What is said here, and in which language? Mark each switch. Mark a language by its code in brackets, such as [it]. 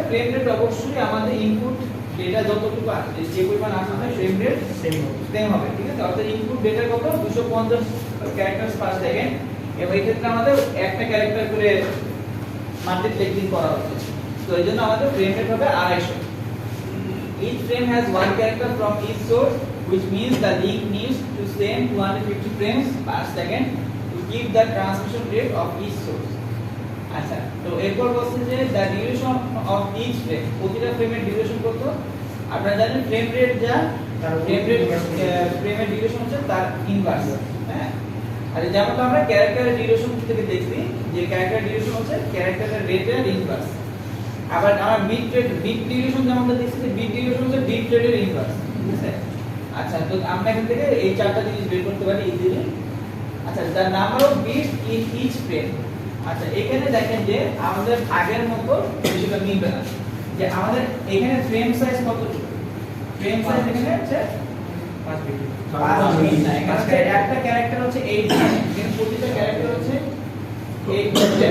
[bn] Frame rate অবশ্যই আমাদের input data যতটুকু আসছে, যে পরিমাণ আসছে ফ্রেম রেট সেম হবে, ঠিক আছে। অর্থাৎ ইনপুট ডেটা কত? 250 ক্যারেক্টারস পার সেকেন্ড, এবং এই ক্ষেত্রে আমাদের একটা ক্যারেক্টার করে মাল্টিপ্লেক্সিং করা হচ্ছে। তো এইজন্য আমাদের ফ্রেম রেট হবে 250। [en] Each frame has one character from each source, which means the link needs to send 250 frames per second to keep the transmission rate of each source. [bn] আচ্ছা, তো এরপর বলছে যে [en] the duration of each frame, [bn] প্রতিটা ফ্রেমের duration কত? আপনারা জানেন ফ্রেম রেট যা ফ্রেম রেট ফ্রেমের ডিউরেশন হচ্ছে তার ইনভার্স, হ্যাঁ। আর যেমন আমরা ক্যারেক্টারের ডিউরেশন থেকে দেখছি যে ক্যারেক্টার ডিউরেশন হচ্ছে ক্যারেক্টারের রেটের ইনভার্স। আবার আমরা বিট ডিউরেশন যেমন দেখছি যে বিট ডিউরেশন হচ্ছে বিট রেটের ইনভার্স, ঠিক আছে। আচ্ছা, তো আমরা এখান থেকে এই চারটা জিনিস বের করতে পারি ইজিলি। [en] আচ্ছা, the number of bits in each frame। [bn] আচ্ছা, এখানে দেখেন যে আমাদের আগের মতো বিষয়টা মিলবে না, যে আমাদের এখানে ফ্রেম সাইজ কতটুকু? ফ্রেম সাইজ এখানে হচ্ছে 5 বিট। 5 বিট না, এখানে একটা ক্যারেক্টার হচ্ছে 8 বিট, কিন্তু প্রতিটা ক্যারেক্টার হচ্ছে 8 বিট।